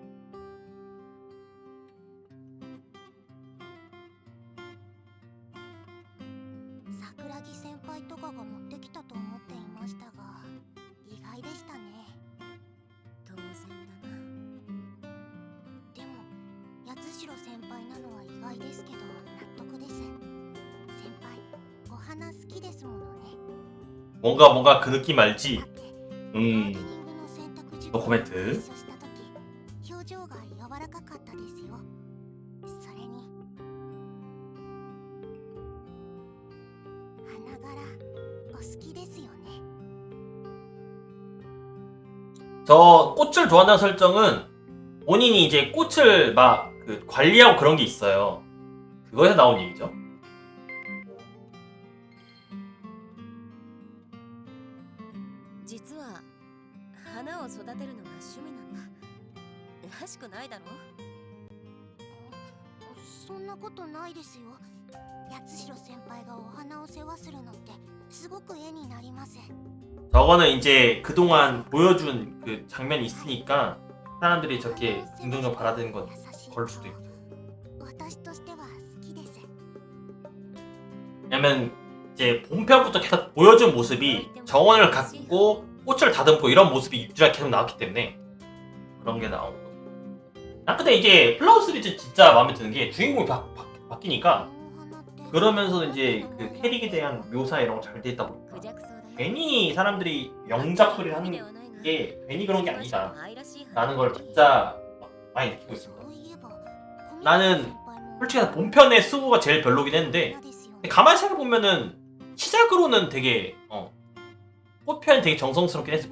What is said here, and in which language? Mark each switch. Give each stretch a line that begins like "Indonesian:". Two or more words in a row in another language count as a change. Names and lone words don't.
Japanese: 桜木先輩とかが持ってきたと思っていましたが意外でしたね。当然だなでも八代先輩なのは意外ですけど納得です。先輩お花好きですものね。
Korean: 뭔가 그 느낌 알지?
Japanese: だってガーデニングの選択時
Korean: 노코멘트
Japanese: 一緒した時表情が柔らかかったですよ。それに花柄お好きですよね。
Korean: 저 꽃을 좋아한다는 설정은 본인이 이제 꽃을 막 그 관리하고 그런 게 있어요. 그거에서 나온 얘기죠.
Japanese: 実は花を育てるのが趣味なんだらしくないだろそんなことないですよ。八代先輩がお花を世話するのってすごく絵になります。
Korean: 저거는 이제 그동안 보여준 그 장면이 있으니까 사람들이 저렇게 긍정적으로 받아들이는 건
Japanese: 優しい
Korean: 그럴 수도 있죠.
Japanese: 私としては好きです。
Korean: 왜냐면 이제 본편부터 계속 보여준 모습이 정원을 갖고 꽃을 다듬고 이런 모습이 유지가 계속 나왔기 때문에 그런 게 나온 거. 아 근데 이제 플라워 시리즈 진짜 마음에 드는 게 주인공이 바뀌니까 그러면서 이제 그 캐릭에 대한 묘사 이런 거 잘 돼 있다 보니까
Japanese: クジャクソウだよ
Korean: 괜히 사람들이 명작 소리를 하는 게 괜히 그런 게 아니다 라는 걸 진짜 많이 느끼고 있습니다. 나는 솔직히 본편의 수고가 제일 별로긴 했는데 근데 가만히 생각해보면은 시작으로는 되게 꽃편이 되게 정성스럽긴 했어.